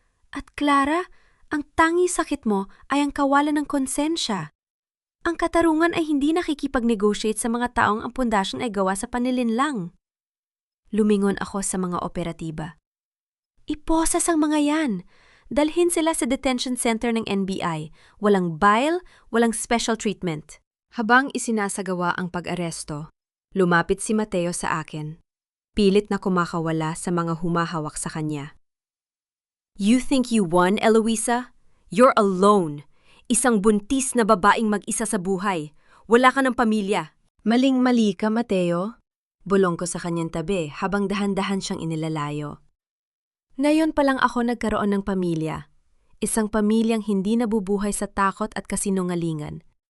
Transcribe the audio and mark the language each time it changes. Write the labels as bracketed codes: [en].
[tl] At Clara, ang tangi sakit mo ay ang kawalan ng konsensya. Ang katarungan ay hindi nakikipag-negotiate sa mga taong ang pundasyon ay gawa sa panlilinlang. Lumingon ako sa mga operatiba. Iposas ang mga yan. Dalhin sila sa detention center ng NBI. Walang bail, walang special treatment. Habang isinasagawa ang pag-aresto, lumapit si Mateo sa akin. Pilit na kumakawala sa mga humahawak sa kanya. [en] You think you won, Eloisa? You're alone. [tl] Isang buntis na babaeng mag-isa sa buhay. Wala ka ng pamilya. Maling-mali ka, Mateo. Bulong ko sa kanyang tabi habang dahan-dahan siyang inilalayo. Ngayon pa lang ako nagkaroon ng pamilya. Isang pamilyang hindi nabubuhay sa takot at kasinungalingan.